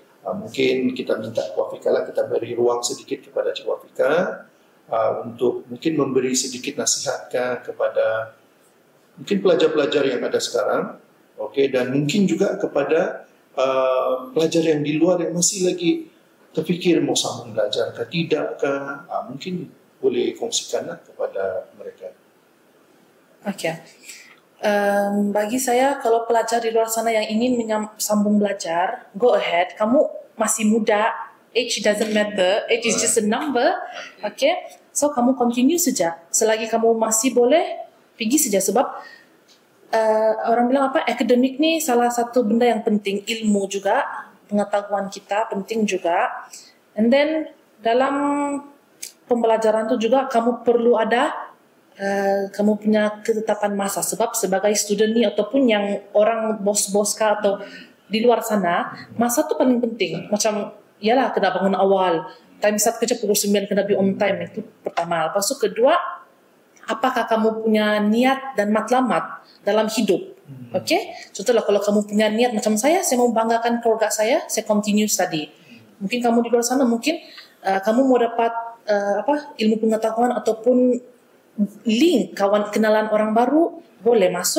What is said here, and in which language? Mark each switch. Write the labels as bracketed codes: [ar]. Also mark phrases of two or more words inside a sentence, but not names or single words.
[ms] Mungkin kita minta Wafika lah, kita beri ruang sedikit kepada Cik Wafika untuk mungkin memberi sedikit nasihat kepada mungkin pelajar-pelajar yang ada sekarang, okay, dan mungkin juga kepada pelajar yang di luar yang masih lagi terfikir mau sambung belajar ke tidak ke, mungkin boleh kongsikanlah kepada mereka. Okay. Bagi saya, kalau pelajar di luar sana yang ingin sambung belajar, [en] go ahead. [ms] Kamu masih muda, [en] age doesn't matter, age is just a number. Okay, so [ms] kamu continue saja. Selagi kamu masih boleh, pergi saja. Sebab orang bilang akademik ni salah satu benda yang penting, ilmu juga, pengetahuan kita penting juga. [en] And then [ms] dalam pembelajaran tu juga kamu perlu ada kamu punya ketetapan masa, sebab sebagai student ni ataupun yang orang bos-bos kah atau di luar sana, masa tu paling penting. Macam yalah kena bangun awal, time start kerja pukul 9 kena [en] be on time, [ms] itu pertama. Lepas tu kedua, apakah kamu punya niat dan matlamat dalam hidup. Okay, contohlah kalau kamu punya niat macam saya mau banggakan keluarga saya [en] continue study. [ms] Mungkin kamu di luar sana mungkin kamu mau dapat ilmu pengetahuan ataupun link kawan kenalan orang baru, boleh masuk.